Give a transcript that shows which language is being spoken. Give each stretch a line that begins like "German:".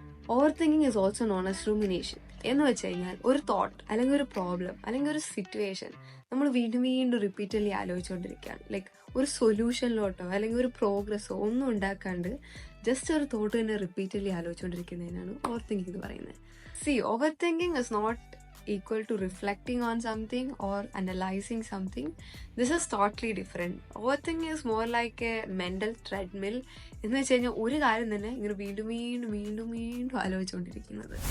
English: Over thinking is also known as rumination.
Malayalam: എന്ന് വെച്ച് കഴിഞ്ഞാൽ ഒരു തോട്ട് അല്ലെങ്കിൽ ഒരു പ്രോബ്ലം അല്ലെങ്കിൽ ഒരു സിറ്റുവേഷൻ നമ്മൾ വീണ്ടും വീണ്ടും റിപ്പീറ്റഡ്ലി ആലോചിച്ചുകൊണ്ടിരിക്കുകയാണ്. ലൈക്ക് ഒരു സൊല്യൂഷനിലോട്ടോ അല്ലെങ്കിൽ ഒരു പ്രോഗ്രസ്സോ ഒന്നും ഉണ്ടാക്കാണ്ട് ജസ്റ്റ് ഒരു തോട്ട് തന്നെ റിപ്പീറ്റഡ്ലി ആലോചിച്ചുകൊണ്ടിരിക്കുന്നതിനാണ് ഓവർ തിങ്കിങ് എന്ന് പറയുന്നത്.
English: Over thinking is not equal to reflecting on something or analyzing something. This is totally different. Overthinking is more like a mental treadmill.
Malayalam: എന്ന് വെച്ച് കഴിഞ്ഞാൽ ഒരു കാര്യം തന്നെ ഇങ്ങനെ വീണ്ടും വീണ്ടും വീണ്ടും വീണ്ടും ആലോചിച്ചുകൊണ്ടിരിക്കുന്നത്.